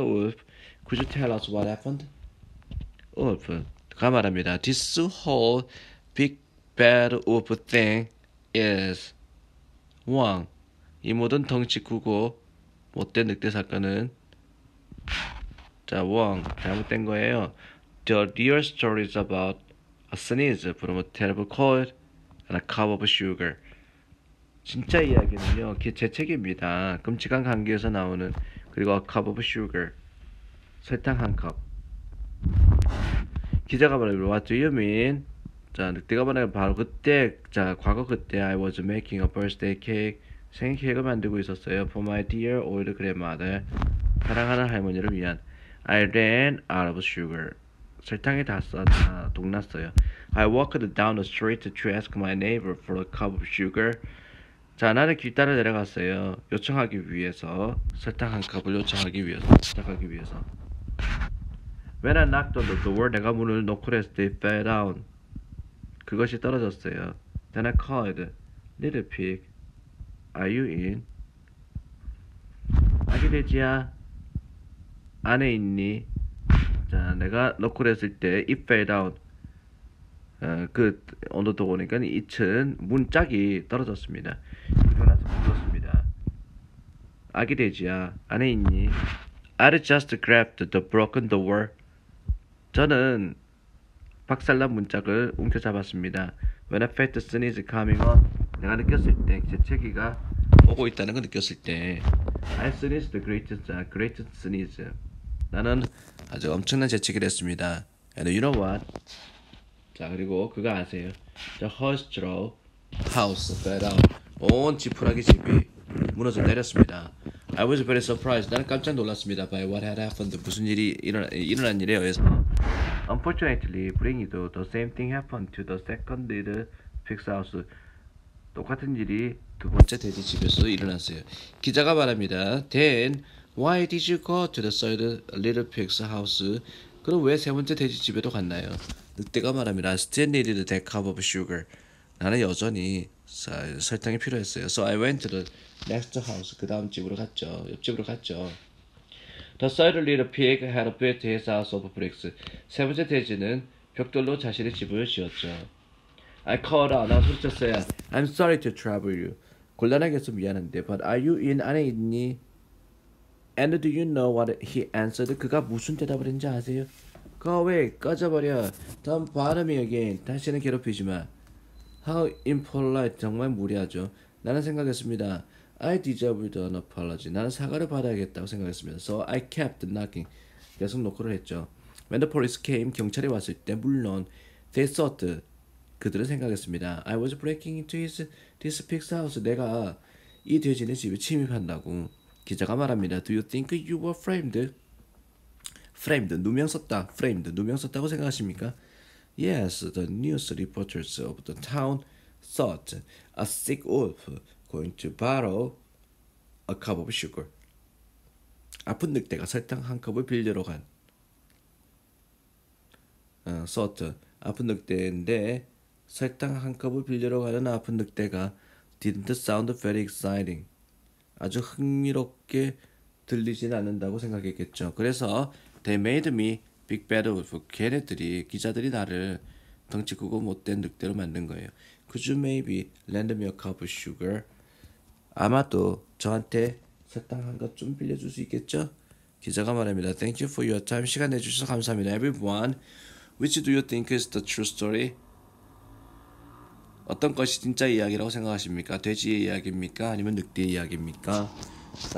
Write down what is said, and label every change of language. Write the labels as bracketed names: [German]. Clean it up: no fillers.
[English] Wolf, could you tell us what happened? [Korean] wolf가 말합니다. [English] This whole big bad wolf thing is wrong. [Korean] 이 모든 덩치 크고 못된 늑대 사건은 wrong. 잘못된 거예요. [English] The real story is about a sneeze from a terrible cold and a cup of sugar. [Korean] 진짜 이야기는요, 재채기입니다. 끔찍한 감기에서 나오는, 그리고 [English] a cup of sugar, [Korean] 설탕 한 컵. 기자가 말합니다. [English] What do you mean? [Korean] 자, 늑대가 말하는 바로 그때, 자, 과거 그때 [English] I was making a birthday cake. [Korean] 생일 케이크를 만들고 있었어요. [English] For my dear old grandmother. [Korean] 사랑하는 할머니를 위한. [English] I ran out of sugar. [Korean] 설탕이 다 동났어요. [English] I walked down the street to ask my neighbor for a cup of sugar. [Korean] 자, 나는 길 따라 내려갔어요. 요청하기 위해서. 설탕 한 컵을 요청하기 위해서. 부탁하기 위해서. [English] When I knocked on the door, [Korean] 내가 문을 노크를 했을 때 [English] it fell down. [Korean] 그것이 떨어졌어요. [English] Then I called, Little pig, are you in? [Korean] 아기 돼지야, 안에 있니? 자, 내가 노크를 했을 때 [English] it fell down. [Korean] 그 on the door니까 it은 문짝이 떨어졌습니다. 그리고 나서 불렀습니다. 아기 돼지야, 안에 있니? [English] I just grabbed the broken door. [Korean] 저는 박살난 문짝을 움켜잡았습니다. [English] When I felt the sneeze coming on, [Korean] 내가 느꼈을 때 재채기가 오고 있다는 걸 느꼈을 때 [English] I sneezed the greatest sneeze. [Korean] 나는 아주 엄청난 재채기를 했습니다. [English] And you know what? [Korean] 자, 그리고 그거 아세요? [English] The Horse house fell down. [Korean] 온 지푸라기 집이 무너져 내렸습니다. [English] I was very surprised. [Korean] 나는 깜짝 놀랐습니다. [English] By what had happened. [Korean] 무슨 일이 일어난 일에 의해서. [English] Unfortunately, [Korean] 불행히도 [English] the same thing happened to the second little pig's house. [Korean] 똑같은 일이 두 번째 돼지 집에서 일어났어요. 기자가 말합니다. [English] Then, why did you go to the third little pig's house? [Korean] 그럼 왜 세 번째 돼지 집에도 갔나요? 늑대가 말합니다. [English] I still needed that cup of sugar. [Korean] 나는 여전히 설탕이 필요했어요. [English] So I went to the next house. [Korean] 그 다음 집으로 갔죠. 옆집으로 갔죠. [English] The third little pig had built his house of bricks. [Korean] 세 번째 돼지는 벽돌로 자신의 집을 지었죠. [English] I called out. [Korean] 나 소리쳤어요. [English] I'm sorry to trouble you. [Korean] 곤란하게 해서 미안한데. [English] But are you in? [Korean] 안에 있니? [English] And do you know what he answered? [Korean] 그가 무슨 대답을 했는지 아세요? [English] Go away. [Korean] 꺼져버려. [English] Don't bother me again. [Korean] 다시는 괴롭히지 마. [English] How impolite. [Korean] 정말 무례하죠. 나는 생각했습니다. [English] I deserved an apology. [Korean] 나는 사과를 받아야겠다고 생각했습니다. [English] So I kept knocking. [Korean] 계속 노크를 했죠. [English] When the police came, [Korean] 경찰이 왔을 때 물론 [English] they thought. [Korean] 그들은 생각했습니다. [English] I was breaking into this pig's house. [Korean] 내가 이 돼지네 집에 침입한다고. 기자가 말합니다. [English] Do you think you were framed? [Korean] framed, 누명 썼다. framed, 누명 썼다고 생각하십니까? [English] Yes, the news reporters of the town thought a sick wolf going to borrow a cup of sugar. [Korean] 아픈 늑대가 설탕 한 컵을 빌리러 간. thought, 아픈 늑대인데 설탕 한 컵을 빌리러 가는 아픈 늑대가 [English] didn't sound very exciting. [Korean] 아주 흥미롭게 들리진 않는다고 생각했겠죠. 그래서 [English] they made me big bad wolf. [Korean] 기자들이 나를 덩치 크고 못된 늑대로 만든 거예요. [English] Could you maybe lend me a cup of sugar? [Korean] 아마도 저한테 설탕 한 컵 좀 빌려줄 수 있겠죠? 기자가 말합니다. [English] Thank you for your time. [Korean] 시간 내주셔서 감사합니다. [English] Everyone, which do you think is the true story? [Korean] 어떤 것이 진짜 이야기라고 생각하십니까? 돼지의 이야기입니까? 아니면 늑대의 이야기입니까?